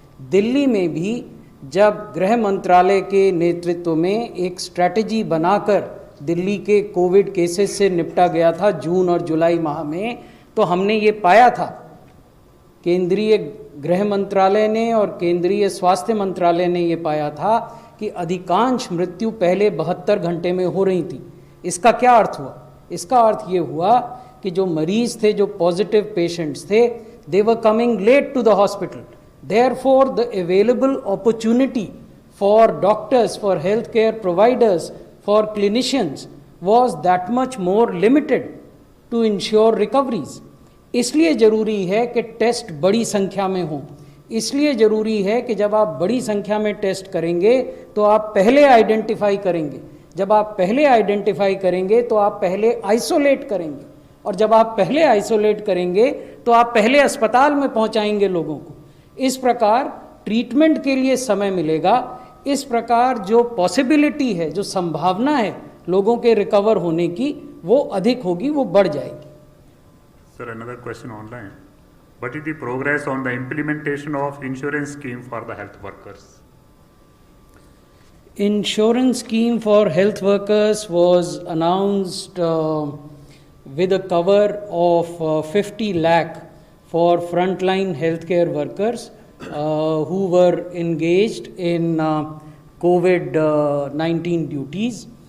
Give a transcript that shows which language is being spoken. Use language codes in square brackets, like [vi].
[hi] दिल्ली में भी जब गृह मंत्रालय के नेतृत्व में एक स्ट्रैटेजी बनाकर दिल्ली के कोविड केसेस से निपटा गया था जून और जुलाई माह में, तो हमने ये पाया था, केंद्रीय गृह मंत्रालय ने और केंद्रीय स्वास्थ्य मंत्रालय ने ये पाया था कि अधिकांश मृत्यु पहले 72 घंटे में हो रही थी. इसका क्या अर्थ हुआ? इसका अर्थ ये हुआ कि जो मरीज थे, जो पॉजिटिव पेशेंट्स थे, [en] They were coming late to the hospital. Therefore, the available opportunity for doctors, for healthcare providers, for clinicians was that much more limited to ensure recoveries. [hi] इसलिए ज़रूरी है कि टेस्ट बड़ी संख्या में हों, इसलिए ज़रूरी है कि जब आप बड़ी संख्या में टेस्ट करेंगे तो आप पहले आइडेंटिफाई करेंगे, जब आप पहले आइडेंटिफाई करेंगे तो आप पहले आइसोलेट करेंगे, और जब आप पहले आइसोलेट करेंगे तो आप पहले अस्पताल में पहुंचाएंगे लोगों को। इस प्रकार ट्रीटमेंट के लिए समय मिलेगा, इस प्रकार जो पॉसिबिलिटी है, जो संभावना है लोगों के रिकवर होने की, वो अधिक होगी, वो बढ़ जाएगी। [en] Sir, another question online. What is the progress on the implementation of insurance scheme for the health workers? Insurance scheme for health workers was announced with a cover of 50 lakh for frontline healthcare workers who were engaged in COVID-19 duties.